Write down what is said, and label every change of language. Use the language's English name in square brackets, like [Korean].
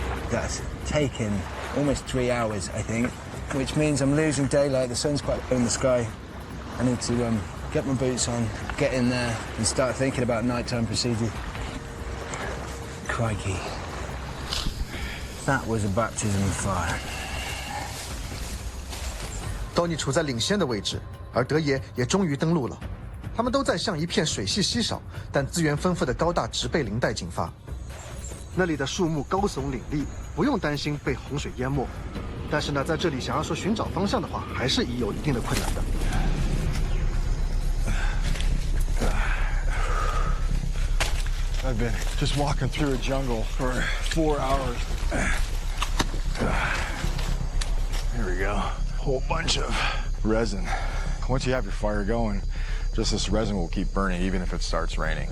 [English] That's taken almost 3 hours, I think, which means I'm losing daylight. The sun's quite low in the sky. I need to get my boots on, get in there, and start thinking about nighttime procedure. Crikey. That was a baptism of fire. [Chinese] Donnie 处在领先的位置，而德爷也终于登陆了。他们都在向一片水系稀少但资源丰富的高大植被林带进发。那里的树木高耸林立，不用担心被洪水淹没。但是呢，在这里想要说寻找方向的话，还是有一定的困难的。 [English] I've been just walking through a jungle for 4 hours. Here we go. Whole bunch of resin. Once you have your fire going, just this resin will keep burning even if it starts raining.